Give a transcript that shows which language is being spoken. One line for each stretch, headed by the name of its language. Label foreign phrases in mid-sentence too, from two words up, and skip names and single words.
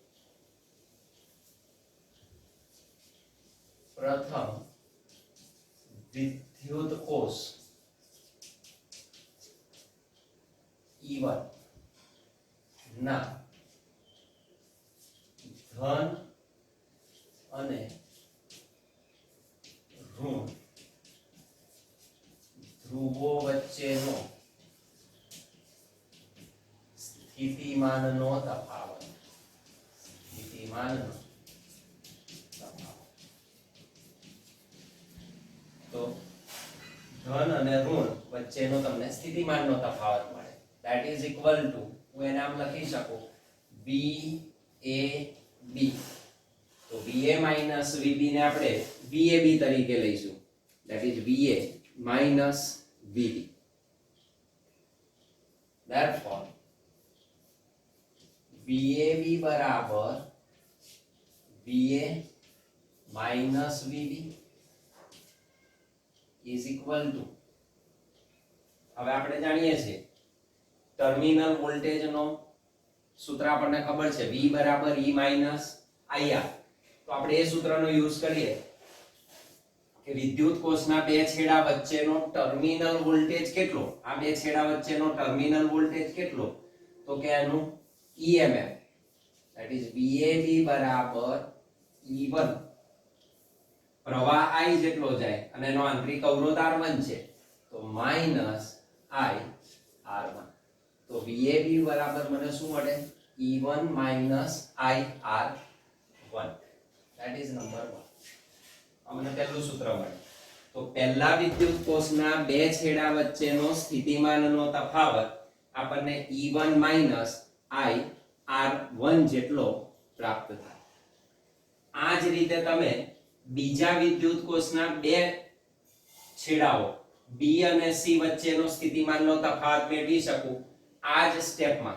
Gujarati: પ્રથમ વિદ્યુત કોષ E1 ના ધન અને ઋણ ધ્રુવો વચ્ચેનો સ્થિતિમાનનો તફાવત. તો ધન અને ઋણ વચ્ચેનો તમને સ્થિતિમાનનો તફાવત મળે,
English: that is equal to
Gujarati: હું એને આમ લખી શકું VAB. તો VA minus VB ને આપણે VAB તરીકે લઈશું,
English: that is VA minus VB.
Gujarati: therefore VAB બરાબર VA
English: minus VB is equal to,
Gujarati: હવે આપણે જાણીએ છીએ
English: terminal voltage
Gujarati: નો સૂત્ર આપણને ખબર છે V બરાબર E માઇનસ IR. તો આપણે એ સૂત્રનો યુઝ કરીએ કે વિદ્યુત કોષના બે છેડા વચ્ચેનો
English: terminal voltage
Gujarati: કેટલો, આ બે છેડા વચ્ચેનો
English: terminal voltage
Gujarati: કેટલો, તો કે એનું EMF
English: that is
Gujarati: VAB બરાબર E1, પ્રવાહ I જેટલો જાય અને એનો આંતરિક અવરોધ R1 છે તો માઈનસ I R1. તો VAB બરાબર મને શું મળે, E1 માઈનસ I R1.
English: that is number 1.
Gujarati: અમને પહેલું સૂત્ર મળે. તો પહેલા વિદ્યુત કોષના બે છેડા વચ્ચેનો સ્થિતિમાનનો તફાવત આપણને E1 માઈનસ I R1 જેટલો પ્રાપ્ત થાય. આ જ રીતે તમે બીજા વિદ્યુત કોષના બે છેડાઓ B અને C વચ્ચેનો સ્થિતિમાનનો તફાવત મેળવી શકો આ જ સ્ટેપમાં.